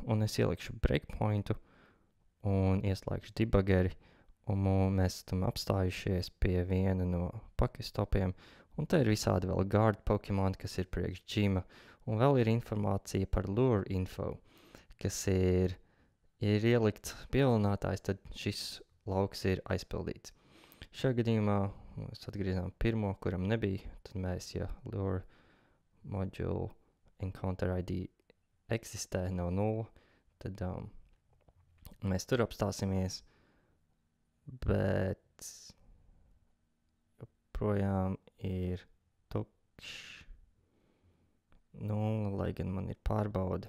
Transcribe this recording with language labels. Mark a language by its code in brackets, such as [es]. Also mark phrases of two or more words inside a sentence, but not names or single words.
[lv] Un es ielikšu breakpointu un ieslēgšu debugeri, un mēs esam apstājušies pie viena no Pokestopiem, un te ir visādi vēl guard Pokemon, kas ir priekš Jima, un vēl ir informācija par [en] lure info, [lv] kas ir ielikts pievilinātājs, tad šis lauks ir aizpildīts. Šajā gadījumā mēs atgriezām pirmo, kuram nebija, tad mēs, ja [en] lure module encounter ID [lv] eksistē, nav 0, tad mēs tur apstāsimies, bet projām ir tukšs 0, lai gan man ir pārbauda.